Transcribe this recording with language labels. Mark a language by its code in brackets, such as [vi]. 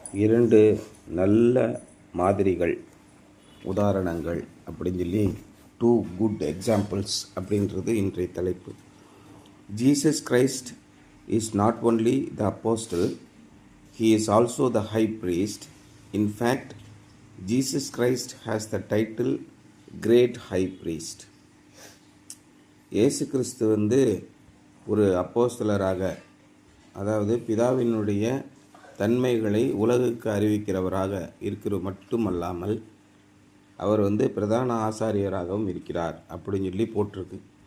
[ta] இரண்டு நல்ல மாதிரிகள், உதாரணங்கள் அப்படின்னு சொல்லி 2 [en] good examples [ta] அப்படின்றது இன்றைய தலைப்பு. [en] Jesus Christ is not only the apostle, he is also the high priest. In fact, Jesus Christ has the title Great High Priest. [ta] இயேசு கிறிஸ்து ஒரு அப்போஸ்தலராக, அதாவது பிதாவினுடைய தன்மைகளை உலகுக்கு அறிவிக்கிறவராக இருக்கிற மட்டுமல்லாமல் அவர் பிரதான ஆசாரியராகவும் இருக்கிறார் அப்படின்னு சொல்லி போட்டிருக்கு.